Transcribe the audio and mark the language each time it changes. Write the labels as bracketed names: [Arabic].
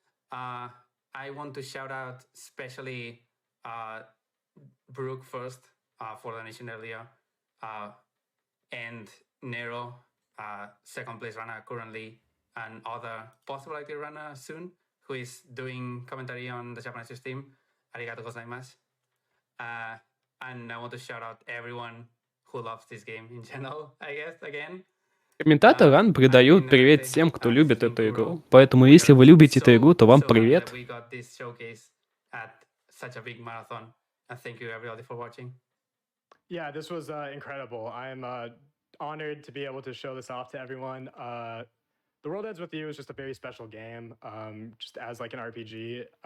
[English] I want to shout out especially Brooke first for the donation earlier, and Nero, second place runner currently, and other possible active runner soon, who is doing commentary on the Japanese stream. [Japanese] Arigato gozaimasu. [English] And I want to shout out everyone who loves this game in general, I guess, again. [Russian] Комментаторы рано передают привет всем, кто любит эту игру. Поэтому, если вы любите эту игру, то вам привет. [English] We got this showcase at such a big marathon. And thank you everybody for watching. Yeah, this was incredible. I'm honored to be able to show this off to everyone. The World Ends With You is just a very special game, just as like an RPG.